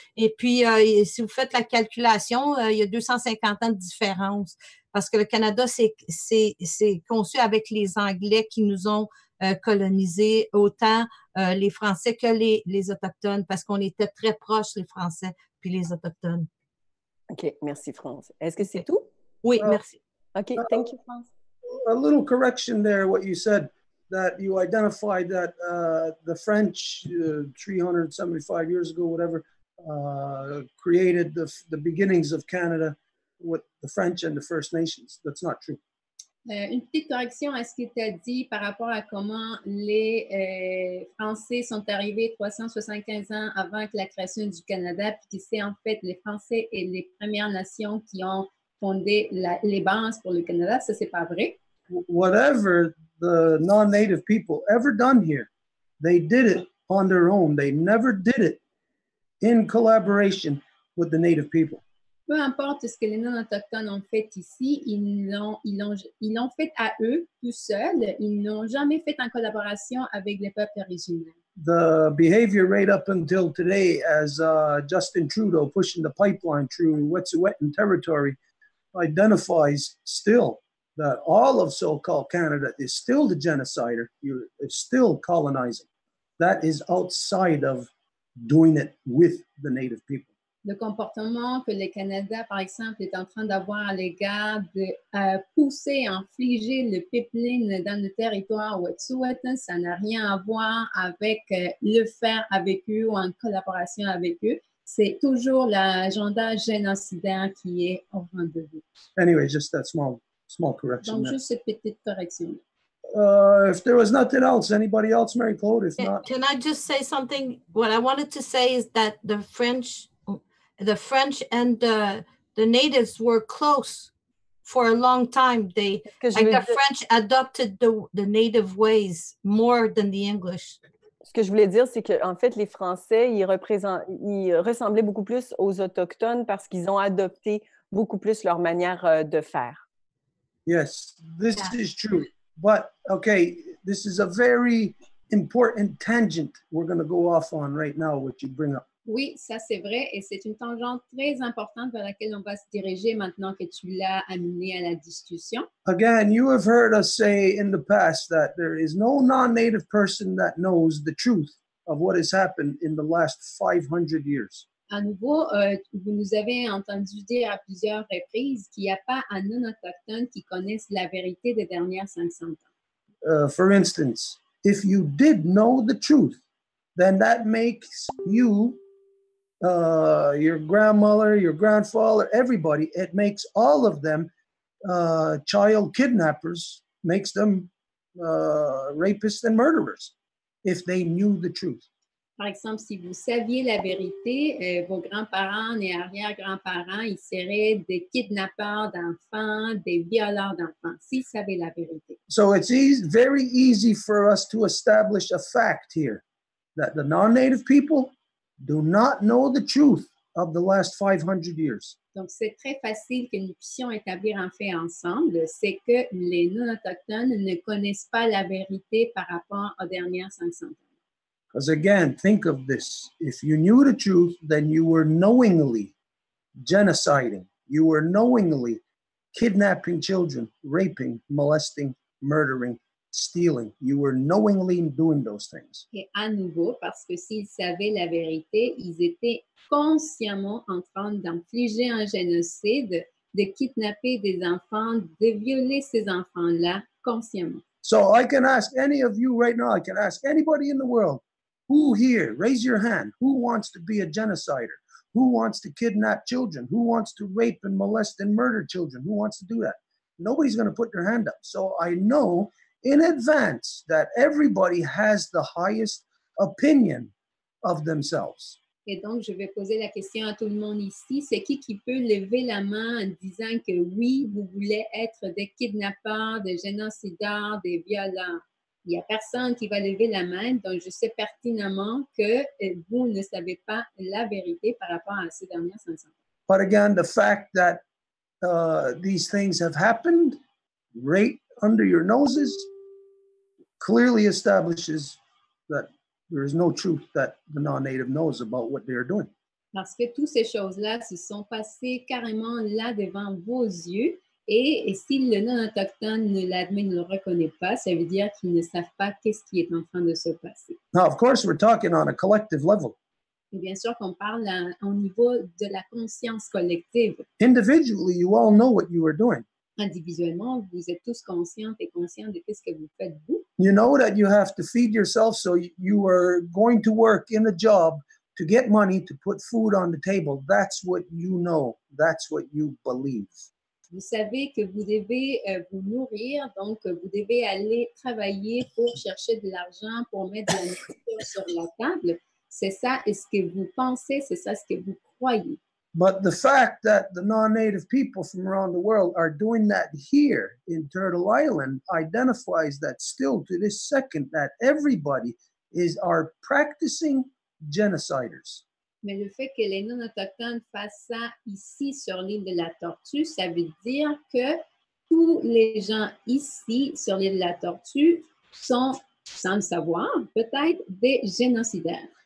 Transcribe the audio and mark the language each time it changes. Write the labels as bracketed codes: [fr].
[fr] Et puis, si vous faites la calculation, il y a 250 ans de différence. Parce que le Canada, c'est conçu avec les Anglais qui nous ont colonisés, autant les Français que les Autochtones, parce qu'on était très proches, les Français puis les Autochtones. OK, merci, France. Est-ce que c'est tout? Oui, merci. [en] OK, thank you, France. A little correction there, what you said, that you identified that the French 375 years ago, whatever, created the beginnings of Canada with the French and the First Nations. That's not true. [fr] Une petite correction à ce que tu as dit par rapport à comment les Français sont arrivés 375 ans avant que la création du Canada, puis que c'est en fait les Français et les Premières Nations qui ont fondé les bases pour le Canada. Ça, c'est pas vrai. [en] Whatever the non-native people ever done here, they did it on their own. They never did it in collaboration with the native people. [fr] Peu importe ce que les non-autochtones ont fait ici, ils l'ont fait à eux, tout seuls. Ils n'ont jamais fait en collaboration avec les peuples originels. [en] The behavior right up until today, as Justin Trudeau pushing the pipeline through Wet'suwet'en territory, identifies still that all of so-called Canada is still the genocider, is still colonizing. That is outside of doing it with the native people. [fr] Le comportement que le Canada, par exemple, est en train d'avoir à l'égard de pousser, infliger le pipeline dans le territoire Wet'suwet'en, ça n'a rien à voir avec le faire avec eux ou en collaboration avec eux. C'est toujours l'agenda génocidaire qui est au rendez-vous. [en] Anyway, just that small correction. [fr] Donc, juste cette petite correction. [en] If there was nothing else, anybody else, Mary Claude? If not, can I just say something? What I wanted to say is that the French and the natives were close for a long time. The French adopted the native ways more than the English. [fr] Ce que je voulais dire, c'est qu'en fait, les Français, ils ressemblaient beaucoup plus aux Autochtones parce qu'ils ont adopté beaucoup plus leur manière de faire. [en] Yes, this is true. But, okay, this is a very important tangent we're going to go off on right now, what you bring up. [fr] Oui, ça c'est vrai et c'est une tangente très importante vers laquelle on va se diriger maintenant que tu l'as amené à la discussion. [en] Again, you have heard us say in the past that there is no non-native person that knows the truth of what has happened in the last 500 years. [fr] À nouveau, vous nous avez entendu dire à plusieurs reprises qu'il n'y a pas un non-autochtone qui connaisse la vérité des dernières 500 ans. [en] For instance, if you did know the truth, then that makes you your grandmother, your grandfather, everybody, it makes all of them child kidnappers, makes them rapists and murderers if they knew the truth. [fr] Par exemple, si vous saviez la vérité, vos grands-parents et arrière-grands-parents, ils seraient des kidnappeurs d'enfants, des violeurs d'enfants, s'ils savaient la vérité. [en] So it's very easy for us to establish a fact here that the non-native people do not know the truth of the last 500 years. [fr] Donc, c'est très facile que nous puissions établir un fait ensemble, c'est que les non-autochtones ne connaissent pas la vérité par rapport aux dernières 500 ans. [en] Because again, think of this. If you knew the truth, then you were knowingly genociding. You were knowingly kidnapping children, raping, molesting, murdering, stealing. You were knowingly doing those things. [fr] Et à nouveau, parce que s'ils savaient la vérité, ils étaient consciemment en train d'infliger un génocide, de kidnapper des enfants, de violer ces enfants-là consciemment. [en] So I can ask any of you right now, I can ask anybody in the world, who here, raise your hand, who wants to be a genocider? Who wants to kidnap children? Who wants to rape and molest and murder children? Who wants to do that? Nobody's going to put their hand up. So I know in advance that everybody has the highest opinion of themselves. [fr] Et donc, je vais poser la question à tout le monde ici. C'est qui peut lever la main en disant que oui, vous voulez être des kidnappeurs, des génocidaires, des violents? Il n'y a personne qui va lever la main, donc je sais pertinemment que vous ne savez pas la vérité par rapport à ces dernières 500 ans. [en] But again, the fact that these things have happened right under your noses clearly establishes that there is no truth that the non-native knows about what they are doing. [fr] Parce que toutes ces choses-là se sont passées carrément là devant vos yeux. Et si le non-autochtone ne l'admet, ne le reconnaît pas, ça veut dire qu'ils ne savent pas qu'est-ce qui est en train de se passer. [en] Now, of course, we're talking on a collective level. [fr] Et bien sûr qu'on parle au niveau de la conscience collective. [en] Individually, you all know what you are doing. [fr] Individuellement, vous êtes tous conscients et conscients de ce que vous faites vous. [en] You know that you have to feed yourself, so you are going to work in a job to get money to put food on the table. That's what you know. That's what you believe. [fr] Vous savez que vous devez vous nourrir, donc vous devez aller travailler pour chercher de l'argent, pour mettre de la nourriture sur la table. C'est ça ce que vous pensez, c'est ça ce que vous croyez. [en] But the fact that the non-native people from around the world are doing that here in Turtle Island identifies that still to this second that everybody are practicing genociders. [fr] Mais le fait que les non-autochtones fassent ça ici sur l'île de la Tortue, ça veut dire que tous les gens ici sur l'île de la Tortue sont, sans le savoir, peut-être des génocidaires.